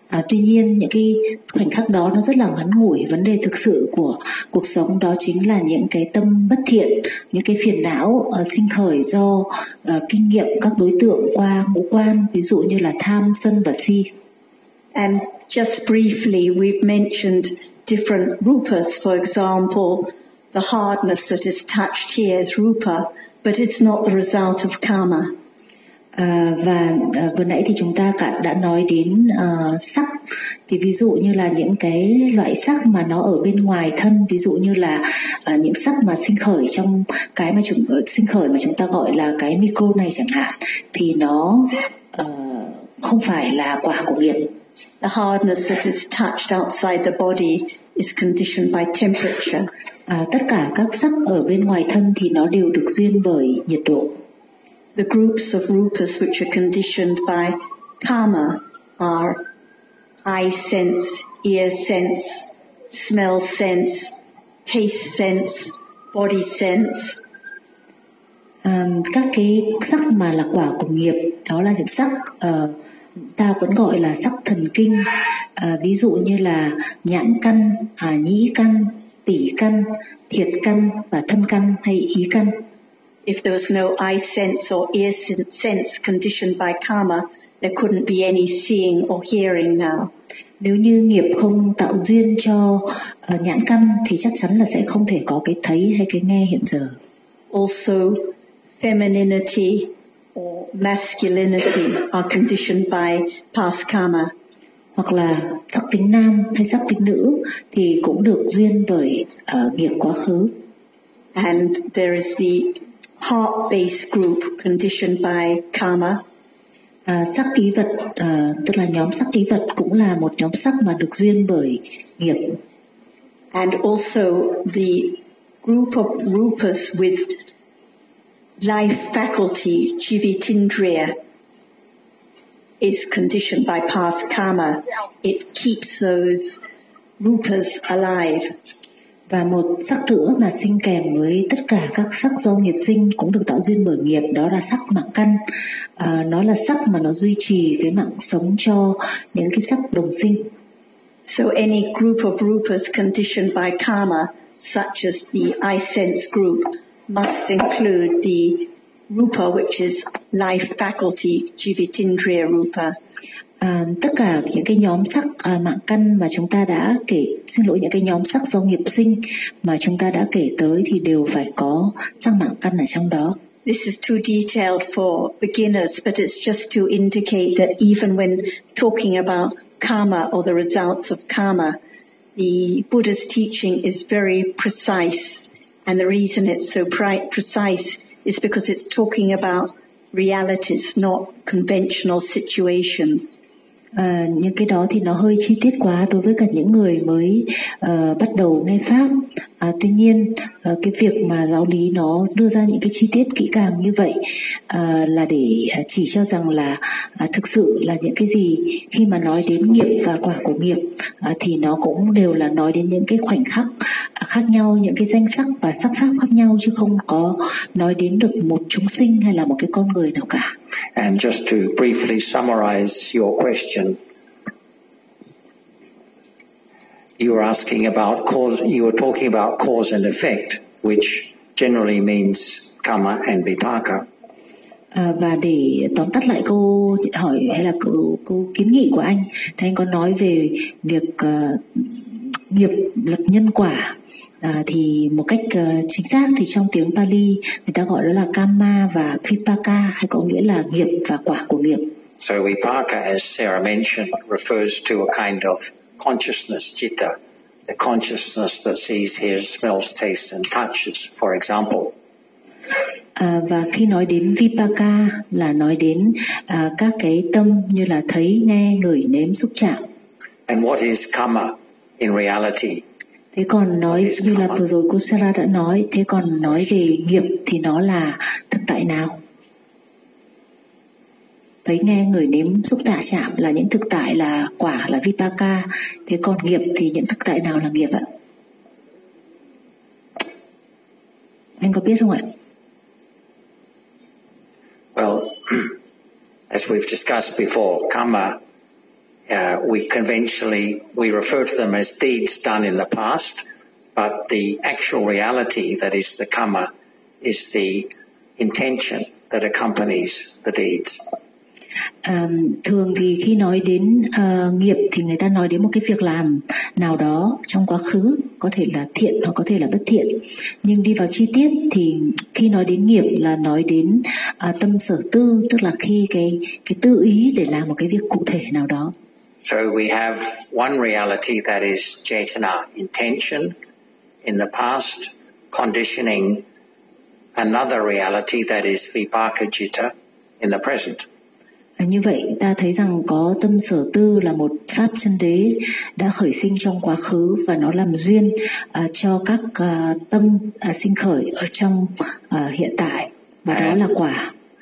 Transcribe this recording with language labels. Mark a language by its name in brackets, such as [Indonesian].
[Vietnamese] Tuy nhiên những cái khoảnh khắc đó nó rất là ngắn ngủi. Vấn đề thực sự của cuộc sống đó chính là những cái tâm bất thiện, những cái phiền não sinh khởi do kinh nghiệm các đối tượng qua ngũ quan, ví dụ như là tham, sân và si. [English] And just briefly, we've mentioned different rupas. For example, the hardness that is touched here is rupa, but it's not the result of karma. [Vietnamese] Và vừa nãy thì chúng ta đã nói đến sắc, thì ví dụ như là những cái loại sắc mà nó ở bên ngoài thân, ví dụ như là những sắc mà sinh khởi trong cái mà chúng sinh khởi mà chúng ta gọi là cái micro này chẳng hạn, thì nó không phải là quả của nghiệp. [English] The hardness that is touched outside the body is conditioned by temperature. [Vietnamese] Tất cả các sắc ở bên ngoài thân thì nó đều được duyên bởi nhiệt độ. [English] The groups of rupas which are conditioned by karma are eye sense, ear sense, smell sense, taste sense, body sense. [Vietnamese] Các cái sắc mà là quả của nghiệp đó là những sắc ta vẫn gọi là sắc thần kinh, ví dụ như là nhãn căn, nhĩ căn, tỷ căn, thiệt căn và thân căn hay ý căn. [English] If there was no eye sense or ear sense conditioned by karma, there couldn't be any seeing or hearing now. [Vietnamese] Nếu như nghiệp không tạo duyên cho nhãn căn thì chắc chắn là sẽ không thể có cái thấy hay cái nghe hiện giờ. [English] Also, femininity or masculinity are conditioned by past karma. [Vietnamese] Hoặc là sắc tính nam hay sắc tính nữ thì cũng được duyên bởi nghiệp quá khứ. [English] And there is the heart-based group conditioned by karma. [Vietnamese] Sắc ký vật, tức là nhóm sắc ký vật cũng là một nhóm sắc mà được duyên bởi nghiệp. [English] And also the group of rupas with life faculty, jivitindriya, is conditioned by past karma. It keeps those rupas alive. [Vietnamese] Và một sắc nữa mà sinh kèm với tất cả các sắc do nghiệp sinh cũng được tạo duyên bởi nghiệp, đó là sắc mạng căn. Nó là sắc mà nó duy trì cái mạng sống cho những cái sắc đồng sinh. [English] So any group of rupas conditioned by karma, such as the eye sense group, must include the rupa which is life faculty, jivitindriya rupa. [Vietnamese] Tất cả những cái nhóm sắc mạng căn mà chúng ta đã kể, xin lỗi, những cái nhóm sắc do nghiệp sinh mà chúng ta đã kể tới thì đều phải có sắc mạng căn ở trong đó. [English] This is too detailed for beginners, but it's just to indicate that even when talking about karma or the results of karma, the Buddha's teaching is very precise. And the reason it's so precise is because it's talking about realities, not conventional situations. [Vietnamese] Những cái đó thì nó hơi chi tiết quá đối với cả những người mới bắt đầu nghe pháp. Tuy nhiên, cái việc mà giáo lý nó đưa ra những cái chi tiết kỹ càng như vậy là để chỉ cho rằng là thực sự là những cái gì khi mà nói đến nghiệp và quả của nghiệp thì nó cũng đều là nói đến những cái khoảnh khắc khác nhau, những cái danh sắc và sắc pháp khác nhau, chứ không có nói đến được một chúng sinh hay là một cái con người nào cả. [English] And just to briefly summarize your question, you were talking about cause and effect, which generally means karma and vipaka. [Vietnamese] Và để tóm tắt lại câu hỏi hay là câu kiến nghị của anh, thì anh có nói về việc nghiệp luật nhân quả. Thì một cách chính xác thì trong tiếng Pali người ta gọi đó là kamma và vipaka, hay có nghĩa là nghiệp và quả của nghiệp. [English] So vipaka, as Sarah mentioned, refers to a kind of consciousness, citta, the consciousness that sees, hears, smells, tastes and touches, for example. [Vietnamese] Và khi nói đến vipaka là nói đến các cái tâm như là thấy, nghe, ngửi, nếm, xúc chạm. [English] And what is karma in reality? [Vietnamese] Thế còn nói như là vừa rồi cô Sarah đã nói, thế còn nói về nghiệp thì nó là thực tại nào? Thấy, nghe, ngửi, nếm, xúc tả chạm là những thực tại, là quả, là vipaka. Thế còn nghiệp thì những thực tại nào là nghiệp ạ? Anh có biết không ạ? [English] Well, as we've discussed before, karma, we conventionally refer to them as deeds done in the past, but the actual reality that is the karma is the intention that accompanies the deeds. [Vietnamese] Thường thì khi nói đến nghiệp thì người ta nói đến một cái việc làm nào đó trong quá khứ, có thể là thiện hoặc có thể là bất thiện. Nhưng đi vào chi tiết thì khi nói đến nghiệp là nói đến tâm sở tư, tức là khi cái tư ý để làm một cái việc cụ thể nào đó. [English] So we have one reality that is chetana, intention in the past conditioning another reality that is vipaka citta in the present. [Vietnamese] Như vậy ta thấy rằng có tâm sở tư là một pháp chân đế đã khởi sinh trong quá khứ và nó làm duyên cho các tâm sinh khởi ở trong hiện tại, và đó là quả.